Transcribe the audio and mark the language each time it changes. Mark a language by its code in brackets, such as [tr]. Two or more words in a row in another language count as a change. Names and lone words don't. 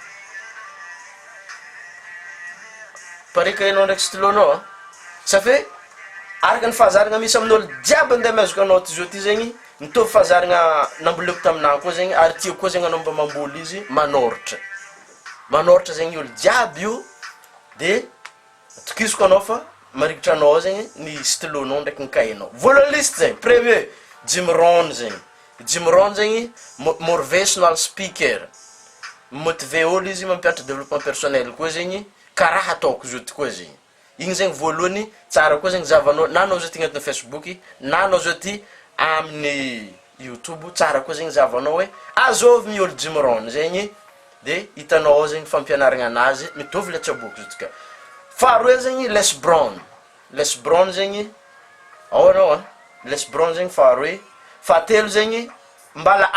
[mg] pareka anao ndraiky stylo-nao safe araka ny fahazaragna misy amin'olo jiaby nde mezoko anao ty zao ty zegny mitovy fahazaragna namboleko taminahy koa zegny ary tiako koa zegny anao mba mamboly izy manoratra zegny olo jiaby io de tokisoko anao fa marikitra anao zegny ny stylo-nao ndraiky ny kahinao voalohany liste zegny premier Jim Rohn zegny [en] motivational speaker [mg] motive olo izy mampiatra [fr] développement personnel [mg] koa zegny karaha ataoko zao ty koa zegny igny zegny voalohany tsara koa zegny zavanao na anao zao ty agnatin'ny Facebook na anao zao ty amin'ny YouTube tsara koa zegny zavanao hoe Azovy ny olo Jim Rohn zegny de hitanao zegny fampianaragna anazy mitovy le tsaboky zao tika faharoa zegny Les Brown zegny ao anao Les Brown zegny faharoa fahatelo zegny mbala